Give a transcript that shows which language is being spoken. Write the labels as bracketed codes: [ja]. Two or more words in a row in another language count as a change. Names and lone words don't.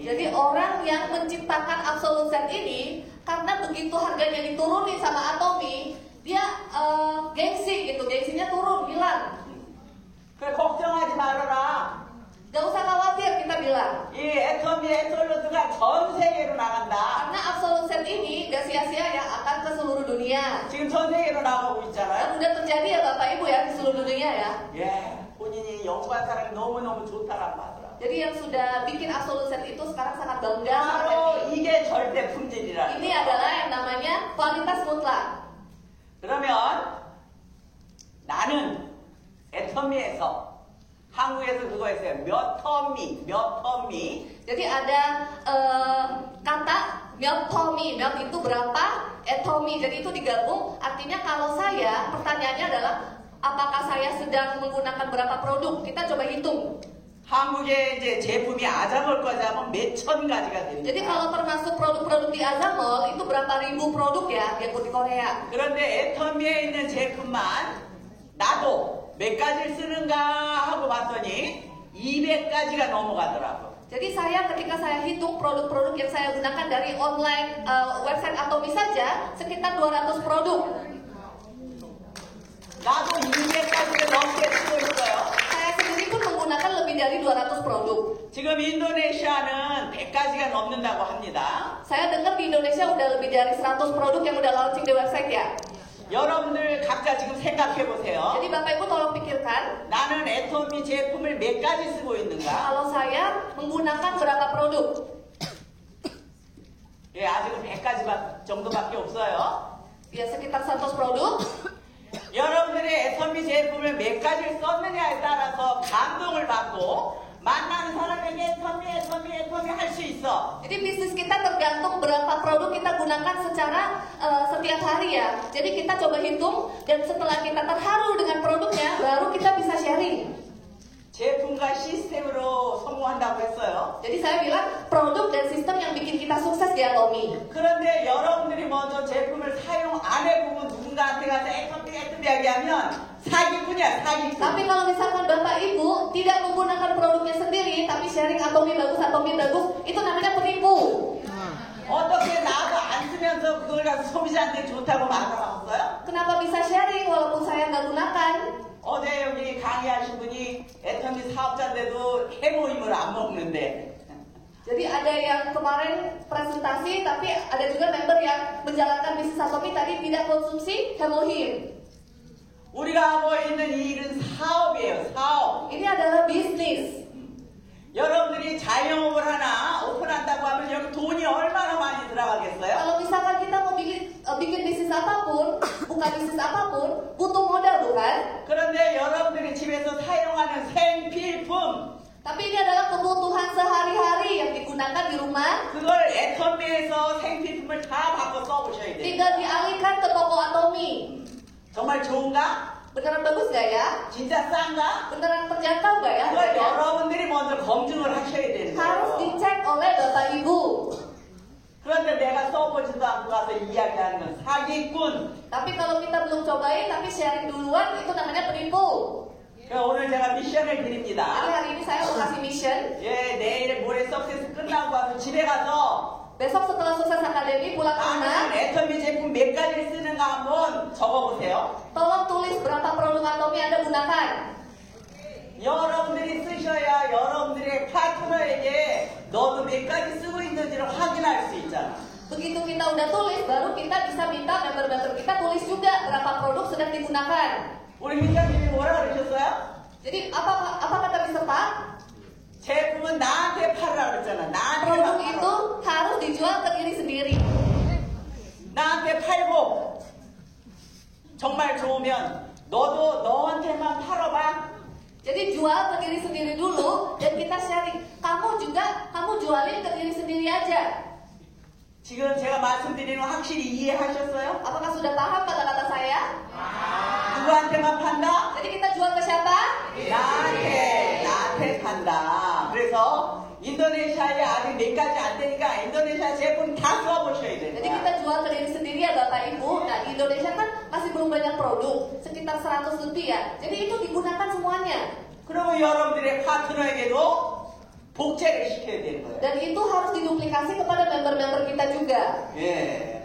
[id] Jadi orang yang menciptakan Absolute Set ini karena begitu harganya diturunin sama Atomi, dia gengsi gitu, gengsinya turun, hilang. [ko] 그래 걱정하지 말아라. [id] Gak usah khawatir kita bilang. [ko] 이 애터미 앱솔루트가 전 세계로 나간다. [id] Karena Absolute Set ini gak sia-sia ya, akan ke seluruh dunia. [ko] 지금 전 세계로 나가고 [id] Dan [ko] 있잖아요. [id] udah terjadi ya Bapak Ibu ya di seluruh dunia ya. [ko] 예, 본인이 연구한 사람이 너무너무 좋다라고 하더라고요. [id] Jadi yang sudah bikin Absolute Set itu sekarang sangat bangga, sangat [ko] 바로 [id] happy. [ko] 이게 절대 품질이라는 [id] Ini [ko] 거예요. [id] adalah yang namanya kualitas mutlak. [ko] 그러면 나는 애터미에서 한국에서 그거 했어요. 몇 터미. [id] Jadi ada kata Myotomi, Myot itu berapa, Etomi, jadi itu digabung. Artinya kalau saya, pertanyaannya adalah apakah saya sedang menggunakan berapa produk? Kita coba hitung. [ko] 한국에 이제 제품이 아자몰까지 하면 몇천 가지가 됩니다. [id] Jadi kalau termasuk produk-produk di Azamol itu berapa ribu produk ya yang di Korea. [ko] 그런데 애터미에 있는 제품만 나도 몇 가지를 쓰는가 하고 봤더니 200가지가 넘어가더라고. [id] Jadi ketika saya hitung produk-produk yang saya gunakan dari online website Atomi saja sekitar 200 produk. [ko] 나도 200가지를 넘게 쓰고 있어요. [id] Saya sendiri pun menggunakan lebih dari 200 produk. [ko] 지금 인도네시아는 100가지가 넘는다고 합니다. [id] Saya dengar di Indonesia udah lebih dari 100 produk yang udah launching di website ya. [ko] 여러분들 각자 지금 생각해 보세요. [id] Jadi Bapak Ibu tolong pikirkan, [ko] 나는 애터미 제품을 몇 가지 쓰고 있는가? [id] kalau saya menggunakan berapa produk? [ko] 예, 아직은 100가지 정도밖에 없어요. [id] Ya sekitar 100 produk. [ko] 여러분들이 애터미 제품을 몇 가지를 썼느냐에 따라서 감동을 받고 만나는 사람에게 애터미 할 수 있어. [id] Jadi bisnis kita tergantung berapa produk kita gunakan secara setiap hari ya. Jadi kita coba hitung dan setelah kita terharu dengan produknya, baru kita bisa sharing. [ko] 제품과 시스템으로 성공한다고 했어요. [id] Jadi saya bilang produk dan sistem yang bikin kita sukses di Atomy. [ko] 그런데 여러분들이 먼저 제품을 사용 안 해보고 누군가한테 가서 애터비하게 하면 사기꾼이야, 사기꾼. [id] Tapi kalau misalkan Bapak Ibu tidak menggunakan produknya sendiri, tapi sharing Atomy bagus, itu namanya penipu. [ko] 어떻게 나도 안 쓰면서 그걸 가서 소비자한테 좋다고 말을 하겠어요? [id] Kenapa bisa sharing walaupun saya nggak gunakan? [ko] 어제 여기 강의하신 분이 애터미 사업자인데도 해모임을 안 먹는데. [id] Jadi ada yang kemarin presentasi, tapi ada juga member yang menjalankan bisnis Atomy tadi tidak konsumsi hemohim. [ko] 우리가 하고 있는 이 일은 사업이에요, 사업. [id] Ini adalah bisnis. [ko] 여러분들이 자영업을 하나 오픈한다고 하면 여기 돈이 얼마나 많이 들어가겠어요? [id] Kalau misalkan kita mau bikin bisnis apapun, buka bisnis apapun, butuh modal bukan? [ko] 그런데 여러분들이 집에서 사용하는 생필품 [id] Tapi ini adalah kebutuhan sehari-hari yang digunakan di rumah. [ko] 그걸 애터미에서 생필품을 다 바꿔 써보셔야 돼요. [id] Tinggal dialihkan ke toko Atomy. [ko] 정말 좋은가? [id] Beneran bagus gak ya? [ko] 진짜 싼가? [id] Beneran terjangkau gak ya? [ko] 그걸 여러분들이 먼저 검증을 하셔야 되는 [id] Harus [ko] 거예요. [id] dicek oleh Bapak Ibu. [ko] 그런데 내가 써보지도 않고 가서 이야기하는 건 사기꾼. [id] Tapi kalau kita belum cobain, tapi sharing duluan, itu namanya penipu. [ko] 오늘 제가 미션을 [id] Jadi [ko] 드립니다. [id] hari ini saya mau kasih mission. [ko] 예, 내일 모레 석세스 끝나고 와서 집에 가서 [id] Besok setelah sukses akademi pulang ke rumah, [ko] 나는 애터미 제품 몇 가지를 쓰는가 한번 적어보세요. [id] tolong tulis berapa produk Atomy Anda gunakan. [ko] 여러분들이 쓰셔야 여러분들의 파트너에게 너도 몇 가지 쓰고 있는지를 확인할 수 있잖아. [id] Begitu kita udah tulis, baru kita bisa minta member-member kita tulis juga berapa produk sedang digunakan. [ko] 우리 민장님이 뭐라 그러셨어요? [id] Jadi apa kata Mr. Pak? [ko] 제품은 나한테 팔으라 그랬잖아. [id] Produk [ko] 나한테 [id] itu harus dijual ke diri sendiri. [ko] 나한테 팔고 정말 좋으면 너도 너한테만 팔아봐. [id] Jadi jual ke diri sendiri dulu dan kita sharing. Kamu jualin ke diri sendiri aja. [ko] 지금 제가 말씀드리는 거 확실히 이해하셨어요? [id] Apakah sudah paham kata-kata saya? [ko] 누구한테만 판다? [id] Jadi kita jual ke siapa? [ko] 나한테 판다. 그래서 인도네시아에 아직 몇 가지 안 되니까 인도네시아 제품 다 써보셔야 돼요. [id] Jadi kita jual ke diri sendiri ya Bapak Ibu. Nah di Indonesia kan masih belum banyak produk, sekitar 100 lebih ya. Jadi itu digunakan semuanya. [ko] 그리고 여러분들의 파트너에게도 복제를 시켜야 되는 거예요. [id] Dan itu harus diduplikasi kepada member-member kita juga. [ko] 예.